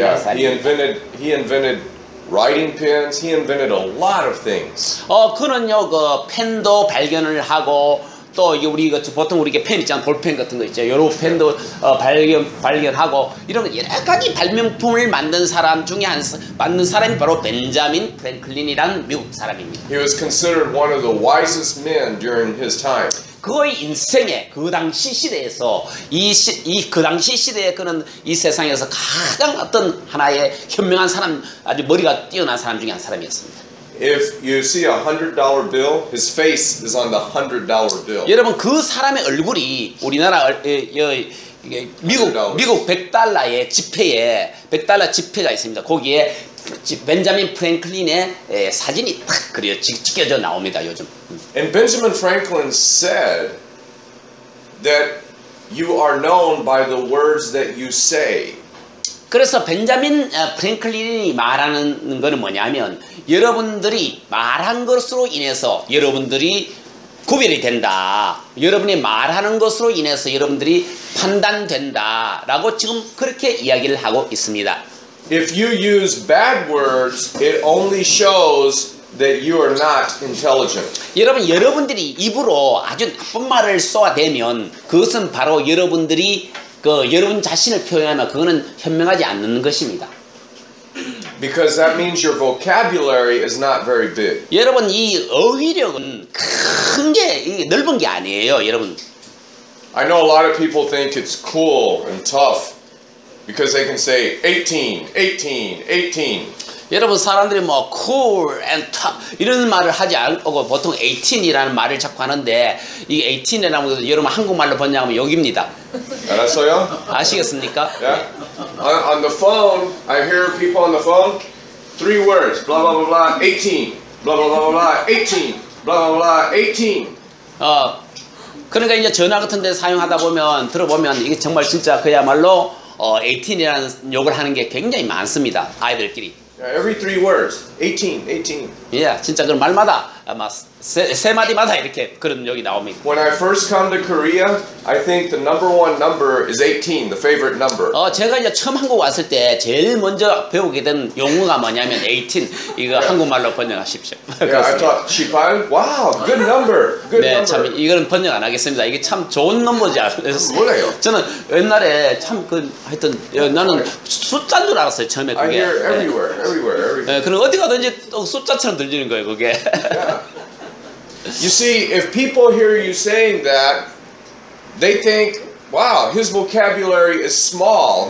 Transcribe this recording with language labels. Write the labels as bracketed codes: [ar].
[en] Yeah, [ko] 사람입니다. [en] he invented writing pens. He invented a lot of things. [ko] 그는요 그 펜도 발견을 하고 또 이게 우리 보통 우리가 펜 있잖아 볼펜 같은 거 있죠. 요런 펜도 발견하고 이런 여러 가지 발명품을 만든 사람 중에 만든 사람이 바로 벤자민 프랭클린이라는 미국 사람입니다. [en] He was considered one of the wisest men during his time. [ko] 그의 인생에 그 당시 시대에서 그 당시 시대에 그는 이 세상에서 가장 어떤 하나의 현명한 사람, 아주 머리가 뛰어난 사람 중에 한 사람이었습니다. [en] If you see a $100 bill, his face is on the $100 bill. [ko] 여러분 그 사람의 얼굴이 우리나라 미국 $100의 지폐에 $100 지폐가 있습니다. 거기에 벤자민 프랭클린의 사진이 딱 찍혀져 나옵니다. 요즘. [en] And Benjamin Franklin said that you are known by the words that you say. [ko] 그래서 벤자민 프랭클린이 말하는 거는 뭐냐면 여러분들이 말한 것으로 인해서 여러분들이 구별이 된다. 여러분이 말하는 것으로 인해서 여러분들이 판단된다. 라고 지금 그렇게 이야기를 하고 있습니다. [en] If you use bad words, it only shows that you are not intelligent. [ko] 여러분들이 입으로 아주 나쁜 말을 쏘아대면 그것은 바로 여러분들이 여러분 자신을 표현하면 그거는 현명하지 않는 것입니다. [en] Because that means your vocabulary is not very big. [ko] 여러분 이 어휘력은 큰 게 넓은 게 아니에요, 여러분. [en] I know a lot of people think it's cool and tough because they can say 18, 18, 18. [ko] 여러분 사람들이 뭐 [en] cool and tough [ko] 이런 말을 하지 않고 보통 18이라는 말을 자꾸 하는데 이 18이라는 것은 여러분 한국말로 번역하면 욕입니다. 알았어요? 아시겠습니까? [en] Yeah. On the phone, I hear people on the phone, 3 words, blah blah blah blah, 18, blah blah blah blah, 18, blah blah blah, 18. [ko] 그러니까 이제 전화 같은 데 사용하다 보면 들어보면 이게 정말 진짜 그야말로 18이라는 욕을 하는 게 굉장히 많습니다. 아이들끼리. [en] Every 3 words, 18, 18. [ko] 예, 진짜 그 말마다 아마 세 마디마다 이렇게 그런 욕이 나옵니다. [en] When I first come to Korea, I think the number 1 number is 18, the favorite number. [ko] 제가 이제 처음 한국 왔을 때 제일 먼저 배우게 된 용어가 뭐냐면 18 이거 한국말로 번역하십시오. [en] Yeah, I thought 18. Wow, good number. Good [ko] 네, [en] number. [ko] 참 이거는 번역 안 하겠습니다. 이게 참 좋은 넘버지 않으셨어요? 몰라요. 저는 옛날에 참 하여튼 나는 숫자인 줄 알았어요. 처음에 [en] I [ko] 그게. [en] hear everywhere, everywhere. [ko] 네, 그럼 어디 가든지 또 숫자처럼 들리는 거예요, 그게. [en] Yeah. You see, if people hear you saying that, they think, wow, his vocabulary is small.